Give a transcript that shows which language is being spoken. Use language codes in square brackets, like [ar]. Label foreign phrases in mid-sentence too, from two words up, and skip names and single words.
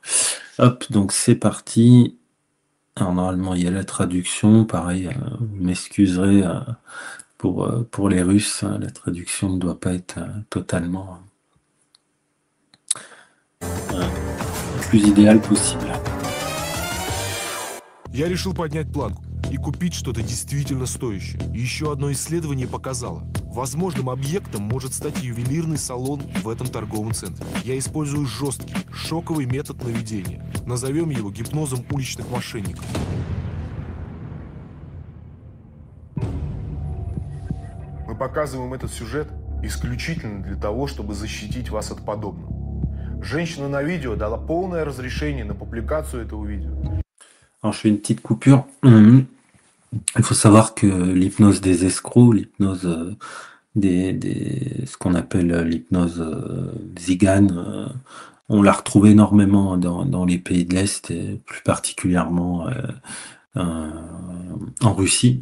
[fr] Hop, donc c'est parti. Alors normalement il y a la traduction, pareil, vous m'excuserez pour les Russes, hein, la traduction ne doit pas être totalement plus idéale possible. [ru] Я решил поднять планку и купить что-то действительно стоящее. Еще одно исследование показало, возможным объектом может стать ювелирный салон в этом торговом центре. Я использую жесткий, шоковый метод наведения. Назовем его гипнозом уличных мошенников. Мы показываем этот сюжет исключительно для того, чтобы защитить вас от подобного. Женщина на видео дала полное разрешение на публикацию этого видео. [fr] Alors je fais une petite coupure. Il faut savoir que l'hypnose des escrocs, l'hypnose ce qu'on appelle l'hypnose Zigane, on l'a retrouvé énormément dans les pays de l'Est et plus particulièrement en Russie.